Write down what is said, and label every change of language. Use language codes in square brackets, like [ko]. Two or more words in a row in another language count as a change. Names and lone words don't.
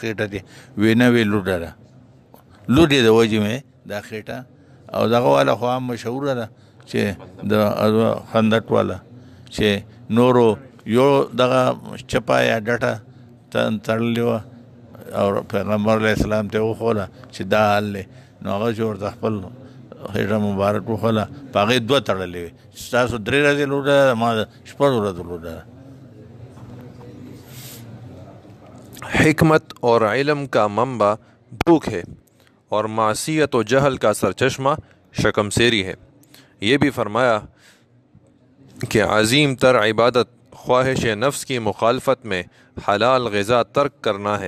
[ps] خېټه دی وی نه وی لوډه ده لوډې د وجې مې دا خېټه او دغه والا خو هم مشهوره ده چې د خندق والا چې نورو یو دغه چپا یا ډټه تړلې وه او پیغمبر علیه السلام ته وښوله چې دا حال دی نو هغه چې ورته خپل خېټه مبارک وښوله په هغې 2 تړلې وې ستاسو 3 ورځې لوډه ده ما 6 ورځې لوډه ده. [ur] حکمت اور علم کا منبع بھوک ہے اور معصیت و جہل کا سرچشمہ شکم سیری ہے. یہ بھی فرمایا کہ عظیم تر عبادت خواہش نفس کی مخالفت میں حلال غذا ترک کرنا ہے.